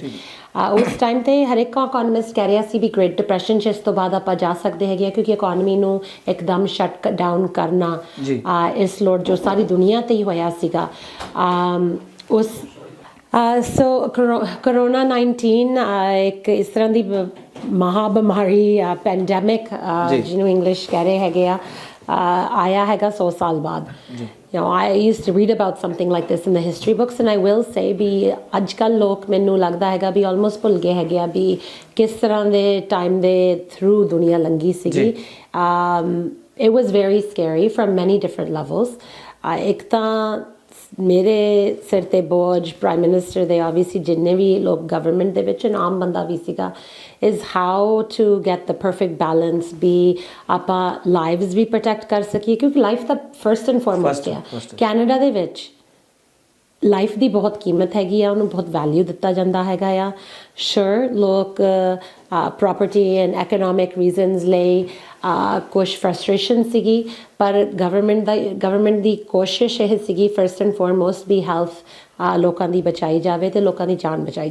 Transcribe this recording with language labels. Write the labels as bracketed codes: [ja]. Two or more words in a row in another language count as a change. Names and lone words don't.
[pa] ਉਸ ਟਾਈਮ 'ਤੇ ਹਰ ਇੱਕ ਇਕੋਨਮਿਸਟ ਕਹਿ ਰਿਹਾ ਸੀ ਵੀ ਗ੍ਰੇਟ ਡਿਪਰੈਸ਼ਨ 'ਚ ਇਸ ਤੋਂ ਬਾਅਦ ਆਪਾਂ ਜਾ ਸਕਦੇ ਹੈਗੇ ਆ, ਕਿਉਂਕਿ ਇਕੋਨਮੀ ਨੂੰ ਇੱਕਦਮ [en] shut down [pa] ਕਰਨਾ ਇਸ ਲੋੜ ਜੋ ਸਾਰੀ ਦੁਨੀਆ 'ਤੇ ਹੀ ਹੋਇਆ ਸੀਗਾ। ਸੋ ਕਰੋਨਾ 19 ਇੱਕ ਇਸ ਤਰ੍ਹਾਂ ਦੀ ਮਹਾ ਬਿਮਾਰੀ ਪੈਂਡੈਮਿਕ ਜਿਹਨੂੰ ਇੰਗਲਿਸ਼ ਕਹਿ ਰਹੇ ਹੈਗੇ ਆ ਆਇਆ ਹੈਗਾ 100 ਸਾਲ ਬਾਅਦ। [en] I used to read about something like this in the history books and I will say [pa] ਵੀ ਅੱਜ ਕੱਲ੍ਹ ਲੋਕ ਮੈਨੂੰ ਲੱਗਦਾ ਹੈਗਾ ਵੀ ਆਲਮੋਸਟ ਭੁੱਲ ਗਏ ਹੈਗੇ ਆ ਵੀ ਕਿਸ ਤਰ੍ਹਾਂ ਦੇ ਟਾਈਮ ਦੇ ਥਰੂ ਦੁਨੀਆ ਲੰਘੀ ਸੀਗੀ। [en] It was very scary from many different levels. [pa] ਇੱਕ ਤਾਂ ਮੇਰੇ ਸਿਰ 'ਤੇ ਬੋਝ [en] prime minister [pa] ਦੇ ਆਬਵੀਅਸਲੀ ਜਿੰਨੇ ਵੀ ਲੋਕ ਗਵਰਨਮੈਂਟ ਦੇ ਵਿੱਚ ਆਮ ਬੰਦਾ ਵੀ ਸੀਗਾ [en] is how to get the perfect balance [pa] ਵੀ ਆਪਾਂ ਲਾਈਵਸ ਵੀ ਪ੍ਰੋਟੈਕਟ ਕਰ ਸਕੀਏ, ਕਿਉਂਕਿ ਲਾਈਫ ਤਾਂ [en] first and foremost [pa] ਆ। ਕੈਨੇਡਾ ਦੇ ਵਿੱਚ ਲਾਈਫ ਦੀ ਬਹੁਤ ਕੀਮਤ ਹੈਗੀ ਆ, ਉਹਨੂੰ ਬਹੁਤ ਵੈਲਿਊ ਦਿੱਤਾ ਜਾਂਦਾ ਹੈਗਾ ਆ। ਸ਼ੋਰ ਲੋਕ [en] property and economic reasons [pa] ਲਈ ਕੁਛ ਫਰਸਟ੍ਰੇਸ਼ਨ ਸੀਗੀ, ਪਰ ਗਵਰਨਮੈਂਟ ਦੀ ਕੋਸ਼ਿਸ਼ ਇਹ ਸੀਗੀ [en] first and foremost [pa] ਵੀ ਹੈਲਥ ਲੋਕਾਂ ਦੀ ਬਚਾਈ ਜਾਵੇ ਤੇ ਲੋਕਾਂ ਦੀ ਜਾਨ ਬਚਾਈ